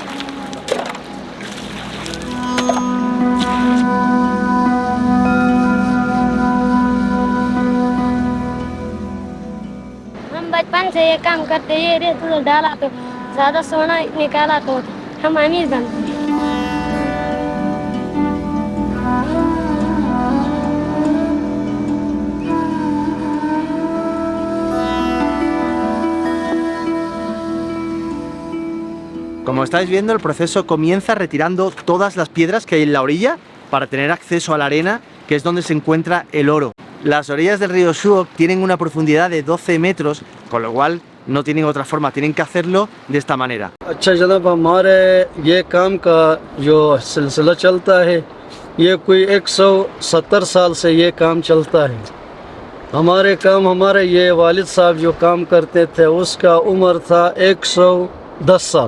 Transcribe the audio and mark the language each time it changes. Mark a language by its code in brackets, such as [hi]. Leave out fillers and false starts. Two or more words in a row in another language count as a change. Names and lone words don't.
[ur] بچپن سے یہ کام کرتے، یہ ریت ادھر ڈالا تو زیادہ سونا نکالا تو ہم امیر بنتے ہیں. [es] Como estáis viendo, el proceso comienza retirando todas las piedras que hay en la orilla para tener acceso a la arena, que es donde se encuentra el oro. Las orillas del río Shuok tienen una profundidad de 12 metros, con lo cual no tienen otra forma, tienen que hacerlo de esta manera. [ur] اچھا جناب، ہمارے یہ کام کا جو سلسلہ چلتا ہے، یہ کوئی 170 سال سے یہ کام چلتا ہے. ہمارے یہ والد صاحب جو کام کرتے تھے، اس کا عمر تھا 110 سال.